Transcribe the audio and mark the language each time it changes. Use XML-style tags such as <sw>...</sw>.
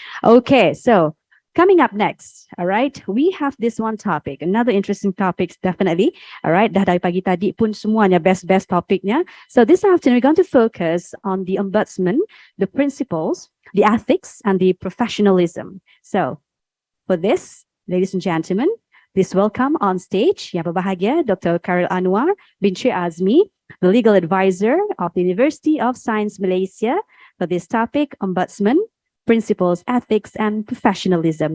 <en>Okay, so coming up next, all right, we have this one topic, another interesting topics definitely. All right,</en> <ms>dah dari pagi tadi pun semuanya best topiknya.</ms> <en>So this afternoon we're going to focus on the ombudsman, the principles, the ethics, and the professionalism. So for this, ladies and gentlemen, please welcome on stage</en> <ms>yang berbahagia</ms> <en>Dr. Karil Anwar bin Sri Azmi, the legal advisor of the University of Science Malaysia, for this topic, Ombudsman, Principles, Ethics, and Professionalism.</en>